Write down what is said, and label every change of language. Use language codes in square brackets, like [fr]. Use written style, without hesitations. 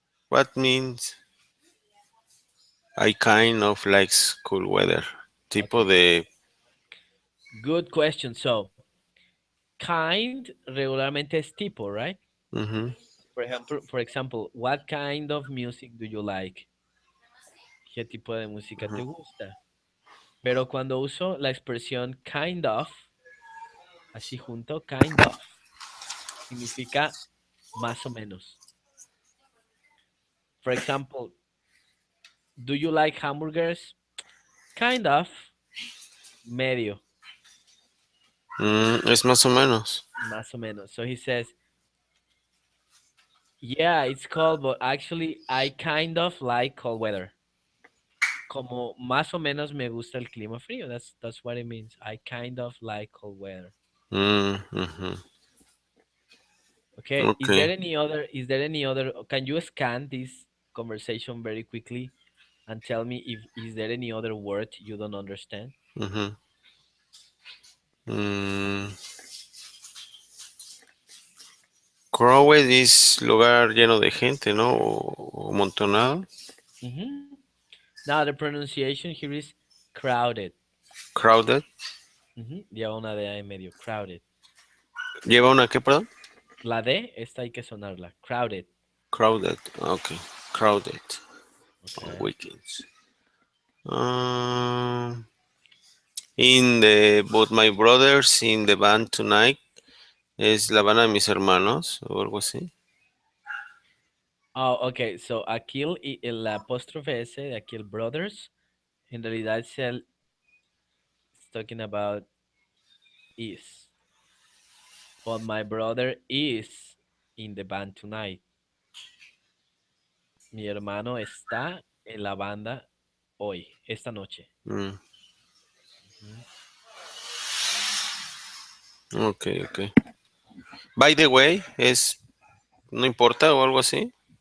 [en] what means I kind of likes cool weather? [es] Tipo [en] Okay, [es] de. [en] good question. So, kind [es] regularmente es tipo, [en] right? Mhm, For example, what kind of music do you like? [es] ¿Qué tipo de música te mhm, gusta? Pero cuando uso la expresión kind of, así junto, kind of, significa más o menos. [en] For example, do you like hamburgers? Kind of, medio, [es] Es más o menos. más o menos. [en] So he says, yeah, it's cold, but actually I kind of like cold weather. [es] Como más o menos me gusta el clima frío. [en] That's what it means. I kind of like cold weather. Mhm. Okay. Okay. Is there any other can you scan this conversation very quickly and tell me if is there any other word you don't understand? Mhm. [es] Mm, Crowded es lugar lleno de gente, ¿no? O amontonado. Hmm. [en] Now the pronunciation here is crowded. Crowded. [es] Lleva una D en medio. Crowded. ¿Lleva una qué, perdón? La D, esta hay que sonarla. [en] Crowded. Crowded. Okay. Crowded. On Okay. weekends. Um, in the But my brothers in the band tonight. [es] Es la banda de mis hermanos o algo así. [en] Oh, okay. [es] So aquí el apóstrofe S de aquí el brothers, en realidad [en] it's talking about is. But my brother is in the band tonight. [es] Mi hermano está en la banda hoy, esta noche. Mm, Ujú. [en] ok, ok. By the way, [es] no importa o algo así.